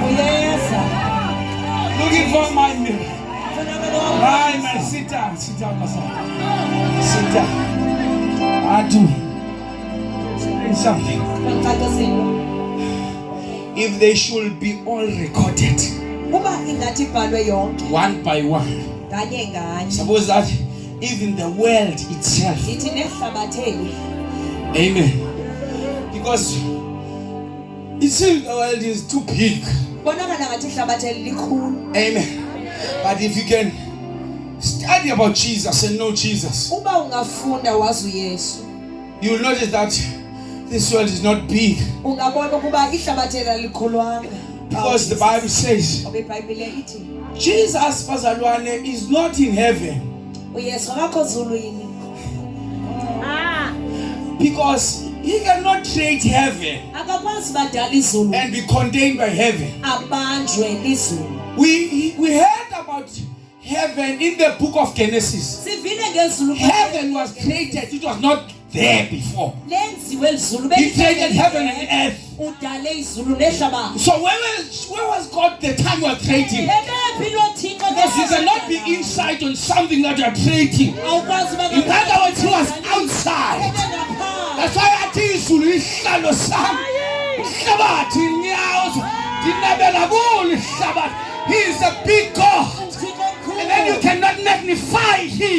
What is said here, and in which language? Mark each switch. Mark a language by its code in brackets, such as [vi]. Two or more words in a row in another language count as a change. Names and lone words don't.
[en] Looking for my miracle. My, sit down, my son. Sit down. I do. Explain something. If they should be all recorded, [xh] uba ingathi ibhalwe yonke [en] one by one, [xh] nganye nganye. [en] suppose that even the world itself, [xh] Ithi nehlabatheli. [en] amen, because it seems the world is too big, [xh] Bonakala ngathi ihlabatheli likhulu. [en] amen. But if you can study about Jesus and know Jesus, [xh] Uba ungafunda wazi uYesu, [en] you will notice that this world is not big, [xh] ungabona ukuba ihlabatheli alikhulwanga. [en] because the Bible says [xh] Ngoba iBhayibhile ithi [en] Jesus bazalwane is not in heaven, [xh] uYesu akakho ezulwini. [en] because he cannot create heaven [xh] Akakwazi badala izulu [en] and be contained by heaven. [xh] abanjwe lizulu. [en] We heard about heaven in the book of Genesis. [xh] Sivile ngezulu. [en] Heaven was created, it was not there before. [xh] lenziwe izulu. [en] He created heaven and earth. [xh] Udale izulu nehlabathi. [en] So where was God the time you are creating? [xh] Ebephi lo Thixo [en] Because you cannot be inside on something that you are creating. [xh] awukwazi [en] In other words, he was outside. That's why I tell you, Sulihlalo Sam. Shabbat in Yaos. Dinabela Bull Shabbat. He is a big God. And then you cannot magnify him.